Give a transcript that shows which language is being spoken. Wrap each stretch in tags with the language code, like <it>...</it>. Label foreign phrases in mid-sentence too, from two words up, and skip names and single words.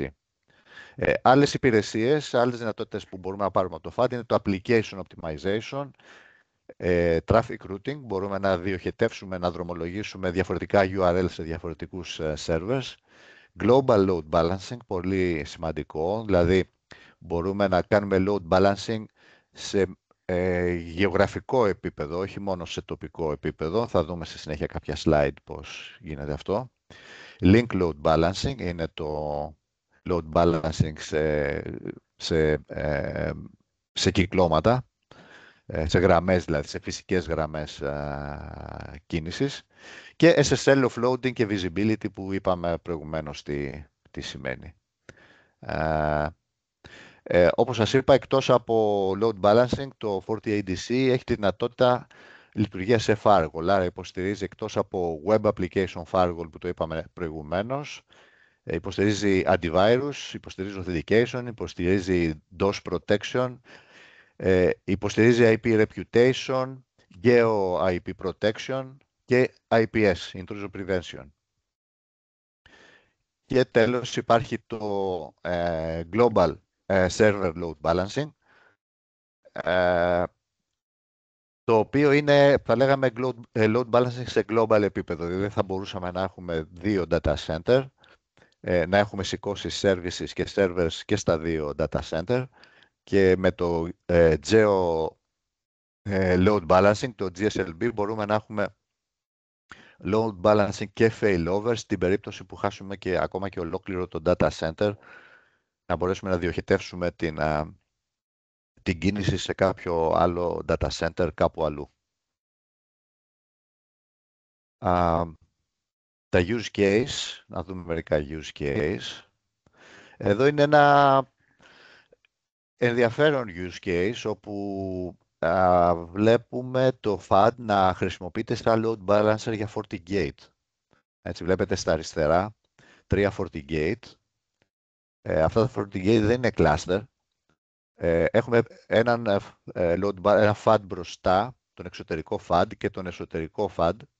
<el>Άλλες υπηρεσίες, άλλες δυνατότητες που μπορούμε να πάρουμε από το FAD είναι το</el> <en>Application Optimization, Traffic Routing,</en> <el>μπορούμε να διοχετεύσουμε, να δρομολογήσουμε διαφορετικά URL σε διαφορετικούς servers,</el> <en>Global Load Balancing,</en> <el>πολύ σημαντικό, δηλαδή μπορούμε να κάνουμε</el> <en>load balancing</en> <el>σε γεωγραφικό επίπεδο, όχι μόνο σε τοπικό επίπεδο. Θα δούμε στη συνέχεια κάποια slide πώς γίνεται αυτό.</el> <en>Link Load Balancing</en> <el>είναι το</el> <en>load balancing</en> <el>σε κυκλώματα, σε γραμμές δηλαδή, σε φυσικές γραμμές κίνησης. Και</el> <en>SSL Offloading</en> <el>και Visibility που είπαμε προηγουμένως τι σημαίνει. Όπως σας είπα, εκτός από</el> <en>load balancing,</en> <el>το FortiADC έχει τη δυνατότητα λειτουργία σε firewall. Άρα υποστηρίζει εκτός από</el> <en>web application firewall</en> <el>που το είπαμε προηγουμένως, υποστηρίζει antivirus, υποστηρίζει authentication, υποστηρίζει</el> <en>DOS protection,</en> <el>υποστηρίζει</el> <en>IP reputation, geo IP protection</en> <el>και</el> <en>IPS, intrusion prevention.</en> <el>Και τέλος υπάρχει το</el> <en>global server load balancing,</en> <el>το οποίο είναι, θα λέγαμε,</el> <en>load balancing</en> <el>σε global επίπεδο. Δηλαδή θα μπορούσαμε να έχουμε δύο</el> <en>data center,</en> <el>να έχουμε σηκώσει services και servers και στα δύο</el> <en>data center</en> <el>και με το</el> <en>geo load balancing,</en> <el>το GSLB, μπορούμε να έχουμε</el> <en>load balancing</en> <el>και failover στην περίπτωση που χάσουμε και ακόμα και ολόκληρο το</el> <en>data center,</en> <el>να μπορέσουμε να διοχετεύσουμε την κίνηση σε κάποιο άλλο</el> <en>data center</en> <el>κάπου αλλού. Τα</el> <en>use case,</en> <el>να δούμε μερικά</el> <en>use case.</en> <el>Εδώ είναι ένα ενδιαφέρον</el> <en>use case</en> <el>όπου βλέπουμε το FAD να χρησιμοποιείται στα</el> <en>load balancer</en> <el>για FortiGate. Έτσι βλέπετε στα αριστερά 3 FortiGate. Αυτά τα FortiGate δεν είναι cluster. Έχουμε ένα FAD μπροστά, τον εξωτερικό FAD και τον εσωτερικό FAD.</el>